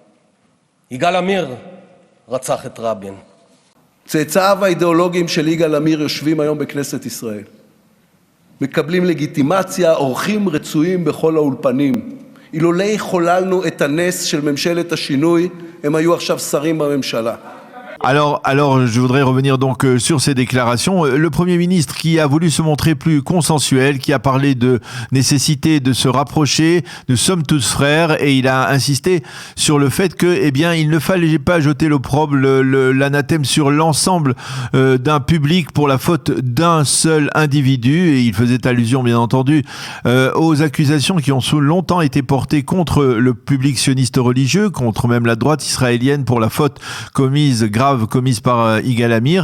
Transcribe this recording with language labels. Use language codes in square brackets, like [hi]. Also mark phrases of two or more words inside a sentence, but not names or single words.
[he] יגאל עמיר רצח את רבין. צאצאיו האידיאולוגיים של יגאל עמיר יושבים היום בכנסת ישראל. מקבלים לגיטימציה, אורחים רצויים בכל האולפנים. אילולא חוללנו את הנס של ממשלת השינוי, הם היו עכשיו שרים בממשלה. [fr] Alors, je voudrais revenir donc sur ces déclarations. Le Premier ministre qui a voulu se montrer plus consensuel, qui a parlé de nécessité de se rapprocher, nous sommes tous frères, et il a insisté sur le fait que, il ne fallait pas jeter l'opprobre, l'anathème sur l'ensemble d'un public pour la faute d'un seul individu, et il faisait allusion, bien entendu, aux accusations qui ont longtemps été portées contre le public sioniste religieux, contre même la droite israélienne pour la faute grave commise par Yigal Amir.